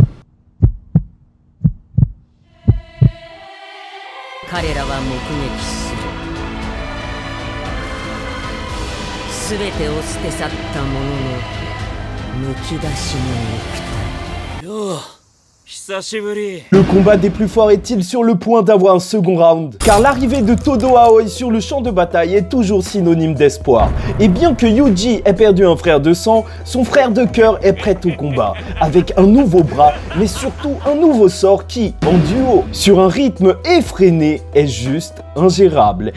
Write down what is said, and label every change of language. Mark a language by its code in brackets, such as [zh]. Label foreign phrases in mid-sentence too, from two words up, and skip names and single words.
[ja] 彼らは目撃する。全てを捨て去った者のむき出しの肉体。よう、久しぶり。 [fr] Le combat des plus forts est-il sur le point d'avoir un second round? Car l'arrivée de Todo Aoi sur le champ de bataille est toujours synonyme d'espoir. Et bien que Yuji ait perdu un frère de sang, son frère de cœur est prêt au combat, avec un nouveau bras, mais surtout un nouveau sort qui, en duo, sur un rythme effréné, est juste ingérable.